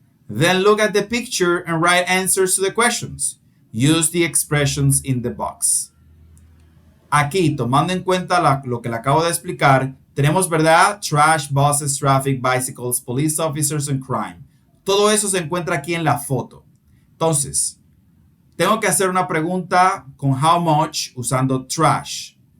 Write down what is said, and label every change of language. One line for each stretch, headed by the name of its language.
English: Then look at the picture and write answers to the questions. Use the expressions in the box.
Spanish: Aquí, tomando en cuenta lo que le acabo de explicar, tenemos, ¿verdad?
English: Trash, buses, traffic, bicycles, police officers and crime.
Spanish: Todo eso se encuentra aquí en la foto. Entonces, tengo que hacer una pregunta con how much usando trash.